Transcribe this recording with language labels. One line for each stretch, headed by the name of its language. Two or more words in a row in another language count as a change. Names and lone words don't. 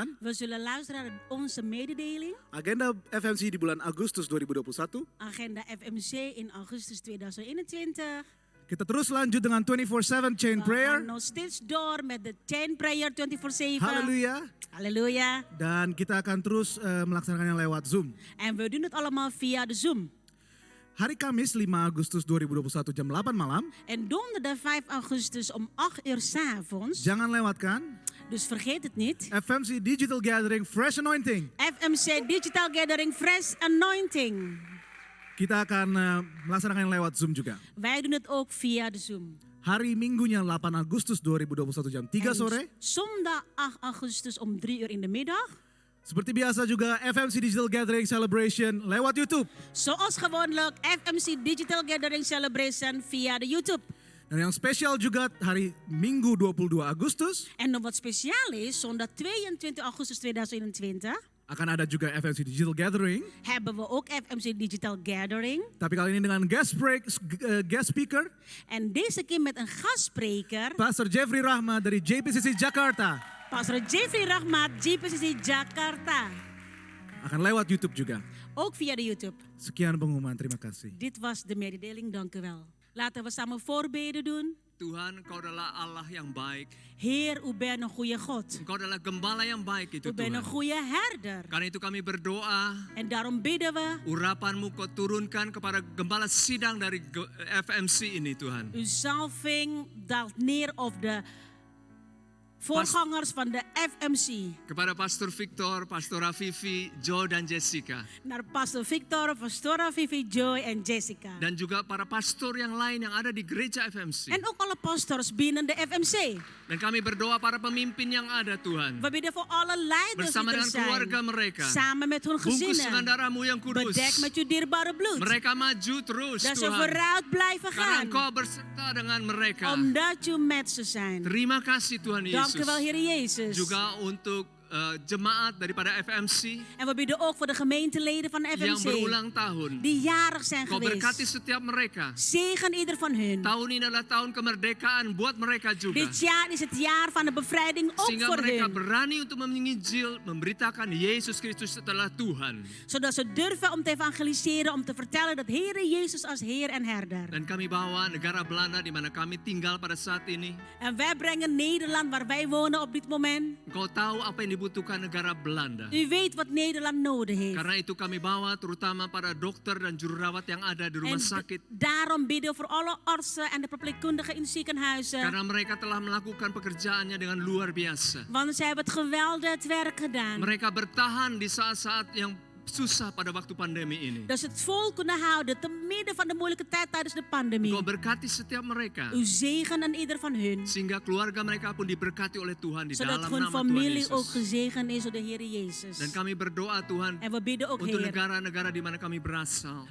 Dutch: We zullen luisteren naar onze mededeling.
Indonesian: agenda FMC di bulan Agustus 2021.
Dutch: Agenda FMC in augustus 2021.
Indonesian: Kita terus lanjut dengan 24/7 chain
Dutch: We
Indonesian: prayer.
Dutch: gaan nog steeds door met de
English: chain prayer
Dutch: 24/7.
Indonesian: Haleluya.
Dutch: Halleluja.
Indonesian: Dan kita akan terus melaksanakannya lewat Zoom.
Dutch: En we doen het allemaal via de Zoom.
Indonesian: Hari Kamis 5 Agustus 2021 jam 8 malam.
Dutch: En donderdag 5 augustus om 8 uur 's avonds.
Indonesian: Jangan lewatkan
Dutch: Dus vergeet het niet.
Indonesian: FMC Digital Gathering Fresh Anointing.
Dutch: FMC Digital Gathering Fresh Anointing.
Indonesian: Kita akan melaksanakannya lewat Zoom juga.
Dutch: Wij doen het ook via de Zoom.
Indonesian: Hari Minggunya 8 Agustus 2021 jam 3 sore.
Dutch: Zondag 8 augustus om 3 uur in de middag.
Indonesian: Seperti biasa juga FMC Digital Gathering Celebration lewat YouTube.
Dutch: Zoals gewoonlijk FMC Digital Gathering Celebration via de YouTube.
Indonesian: Dan yang spesial juga hari Minggu 22 Agustus
Dutch: En nog wat speciaal is, zondag 22 augustus 2021
Indonesian: akan ada juga FMC Digital Gathering.
Dutch: hebben we ook FMC Digital Gathering.
Indonesian: Tapi kali ini dengan
English: guest speaker
Dutch: En deze keer met een gastspreker,
Indonesian: Pastor Jeffrey Rahmat dari JPCC Jakarta.
Dutch: Pastor Jeffrey Rahmat, JPCC Jakarta.
Indonesian: Akan lewat YouTube juga.
Dutch: Ook via de YouTube.
Indonesian: Sekian pengumuman, terima kasih.
Dutch: Dit was de mededeling, dank u wel. Laten we samen voorbeden doen.
Indonesian: Tuhan, Engkau adalah Allah yang baik.
Dutch: Heer, u bent een goede God.
Indonesian: Engkau adalah gembala yang baik itu
Dutch: U bent een
Indonesian: Tuhan.
Dutch: goede herder.
Indonesian: Karena itu kami berdoa,
Dutch: En daarom bidden we,
Indonesian: urapanmu kau turunkan kepada gembala sidang dari FMC ini Tuhan.
Dutch: uw zalving daalt neer op de voorgangers van de FMC.
Indonesian: kepada Pastor Victor, Pastor Afifi, Joe dan Jessica.
Dutch: Naar Pastor Victor, Pastora Vivi, Joy en Jessica.
Indonesian: Dan juga para pastor yang lain yang ada di gereja FMC.
Dutch: En ook alle pastors binnen de FMC.
Indonesian: Dan kami berdoa para pemimpin yang ada Tuhan.
Dutch: We bidden voor alle leiders
Indonesian: Bersama
Dutch: die er
Indonesian: dengan keluarga
Dutch: zijn.
Indonesian: mereka.
Dutch: Samen met hun
Indonesian: Bungkus dengan
Dutch: gezinnen.
Indonesian: darah-Mu yang kudus.
Dutch: Bedek met uw dierbare bloed.
Indonesian: Mereka maju terus
Dutch: Dat ze
Indonesian: Tuhan.
Dutch: vooruit blijven
Indonesian: Karena
Dutch: gaan.
Indonesian: Engkau berserta dengan mereka.
Dutch: Omdat u met ze zijn.
Indonesian: Terima kasih Tuhan
Dutch: Dank
Indonesian: Yesus.
Dutch: u wel, Heer Jezus.
Indonesian: Juga untuk jemaat daripada FMC
Dutch: En we bidden ook voor de gemeenteleden van de
Indonesian: yang
Dutch: FMC.
Indonesian: berulang tahun.
Dutch: Die jarig zijn
Indonesian: Kau berkati
Dutch: geweest.
Indonesian: setiap mereka.
Dutch: Zegen ieder van hun.
Indonesian: Tahun ini adalah tahun kemerdekaan buat mereka juga.
Dutch: Dit jaar is het jaar van de bevrijding ook
Indonesian: Sehingga
Dutch: voor
Indonesian: mereka
Dutch: hun.
Indonesian: berani untuk menginjil, memberitakan Yesus Kristus adalah Tuhan.
Dutch: Zodat ze durven om te evangeliseren, om te vertellen dat Heer Jezus als Heer en Herder.
Indonesian: Dan kami bawa negara Belanda di mana kami tinggal pada saat ini.
Dutch: En wij brengen Nederland, waar wij wonen op dit moment.
Indonesian: Engkau tahu apa yang dibutuhkan negara Belanda.
Dutch: U weet wat Nederland nodig heeft.
Indonesian: Karena itu kami bawa terutama para dokter dan juru rawat yang ada di
Dutch: En
Indonesian: rumah sakit.
Dutch: daarom bidden we voor alle artsen en de verpleegkundigen in ziekenhuizen.
Indonesian: Karena mereka telah melakukan pekerjaannya dengan luar biasa.
Dutch: Want zij hebben het geweldig het werk gedaan.
Indonesian: Mereka bertahan di saat-saat yang susah pada waktu pandemi ini.
Dutch: Dat ze het vol kunnen houden te midden van de moeilijke tijd tijdens de pandemie.
Indonesian: Engkau berkati setiap mereka.
Dutch: U zegen aan ieder van hun.
Indonesian: Sehingga keluarga mereka pun diberkati oleh Tuhan di
Dutch: Zodat
Indonesian: dalam
Dutch: hun
Indonesian: nama Tuhan
Dutch: familie ook
Indonesian: Yesus.
Dutch: gezegend is door de Heer Jezus.
Indonesian: Dan kami berdoa Tuhan
Dutch: En we bidden ook,
Indonesian: untuk
Dutch: Heer,
Indonesian: negara-negara di mana kami berasal.